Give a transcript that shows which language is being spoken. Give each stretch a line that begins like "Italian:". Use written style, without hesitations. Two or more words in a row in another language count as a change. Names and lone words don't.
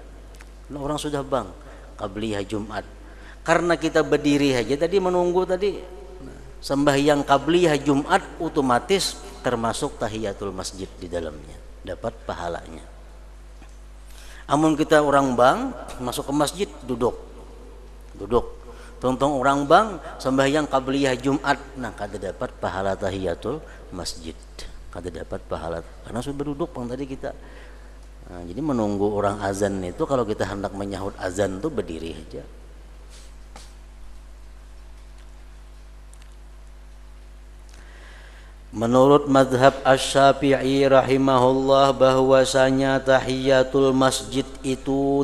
Banjar: Nah, orang sudah bang qabliyah Jumat. Karena kita berdiri aja tadi menunggu tadi sembahyang qabliyah Jumat, otomatis termasuk tahiyatul masjid di dalamnya, dapat pahalanya. Amun kita orang bang masuk ke masjid duduk. Tonton orang bang sembahyang qabliyah Jumat, nah kada dapat pahala tahiyatul masjid, kada dapat pahala karena sudah berduduk bang tadi kita. Nah, jadi menunggu orang azan itu, kalau kita hendak menyahut azan tuh berdiri aja. Menurut mazhab Asy-Syafi'i rahimahullah, bahwasanya tahiyatul masjid itu